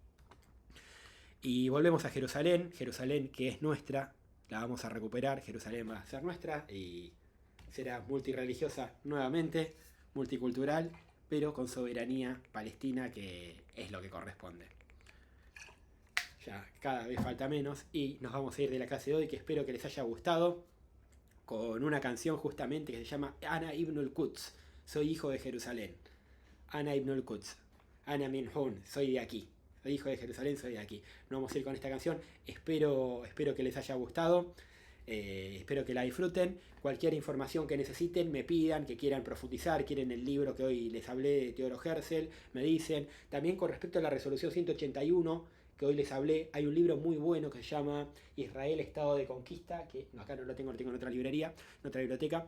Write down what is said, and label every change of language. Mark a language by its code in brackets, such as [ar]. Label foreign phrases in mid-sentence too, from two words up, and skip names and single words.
[es] Y volvemos a Jerusalén, Jerusalén que es nuestra, la vamos a recuperar, Jerusalén va a ser nuestra y será multirreligiosa nuevamente, multicultural, pero con soberanía palestina, que es lo que corresponde. Ya cada vez falta menos y nos vamos a ir de la clase de hoy, que espero que les haya gustado, con una canción justamente que se llama [ar] أنا ابن القدس, [es] soy hijo de Jerusalén. [ar] أنا ابن القدس، أنا من هون, [es] soy de aquí. Soy hijo de Jerusalén, soy de aquí. Nos vamos a ir con esta canción. Espero que les haya gustado. Espero que la disfruten. Cualquier información que necesiten, me pidan, que quieran profundizar, quieren el libro que hoy les hablé de Teodoro Herzl, me dicen. También con respecto a la resolución 181, que hoy les hablé, hay un libro muy bueno que se llama Israel, Estado de Conquista, que acá no lo tengo en otra librería, en otra biblioteca.